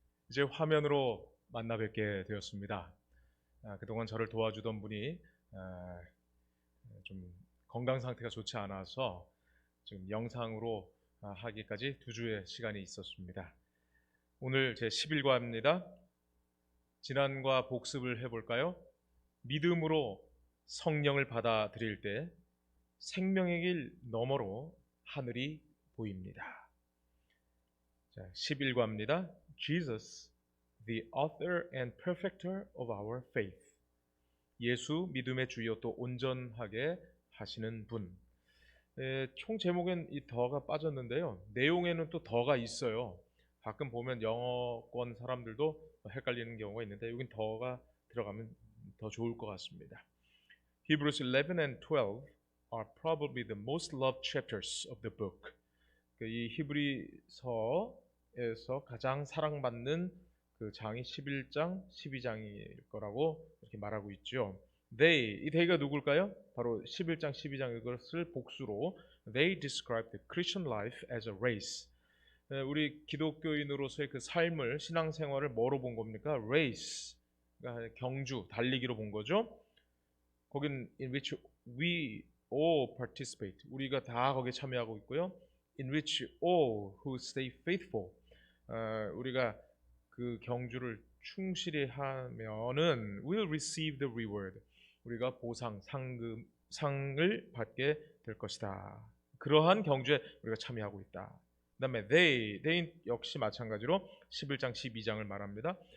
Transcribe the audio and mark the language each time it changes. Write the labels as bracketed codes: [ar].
[ko] 이제 화면으로 만나 뵙게 되었습니다. 그동안 저를 도와주던 분이 아, 좀 건강 상태가 좋지 않아서 지금 영상으로 하기까지 두 주의 시간이 있었습니다. 오늘 제 11과입니다. 지난과 복습을 해볼까요? 믿음으로 성령을 받아들일 때 생명의 길 너머로 하늘이 보입니다. 자, 11과입니다. [en] Jesus, the author and perfecter of our faith. [ko] 예수 믿음의 주요 또 온전하게 하시는 분. 총 제목엔 이 더가 빠졌는데요. 내용에는 또 더가 있어요. 가끔 보면 영어권 사람들도 헷갈리는 경우가 있는데 여긴 더가 들어가면 더 좋을 것 같습니다. [en] Hebrews 11 and 12 are probably the most loved chapters of the book. [ko] 이 히브리서에서 가장 사랑받는 그 장이 11장, 12장일 거라고 이렇게 말하고 있죠. 이 they가 누굴까요? 바로 11장, 12장 이것을 복수로 [en] They describe the Christian life as a race. [ko] 우리 기독교인으로서의 그 삶을, 신앙생활을 뭐로 본 겁니까? race, 그러니까 경주, 달리기로 본 거죠. [en] 거긴 in which we all participate. [ko] 우리가 다 거기에 참여하고 있고요. [en] In which all who stay faithful. [ko] 우리가 그 경주를 충실히 하면은 [en] will receive the reward. [ko] 우리가 보상, 상을 받게 될 것이다. 그러한 경주에 우리가 참여하고 있다. 그다음에 they 역시 마찬가지로 11장, 12장을 말합니다.